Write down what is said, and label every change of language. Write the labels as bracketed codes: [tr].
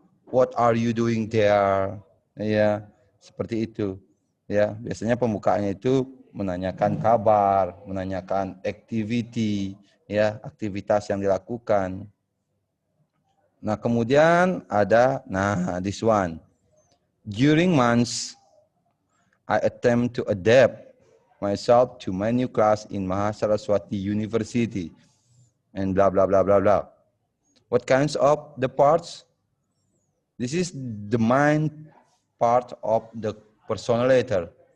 [en] What are you doing there? [id] Ya, seperti itu. Ya, biasanya pembukaannya itu menanyakan kabar, menanyakan activity, ya, aktivitas yang dilakukan. Nah, kemudian ada, [en] this one. During months, I attempt to adapt myself to my new class in Mahasaraswati University, and blah, blah, blah, blah, blah. What kinds of the parts? This is the main part of the personal letter.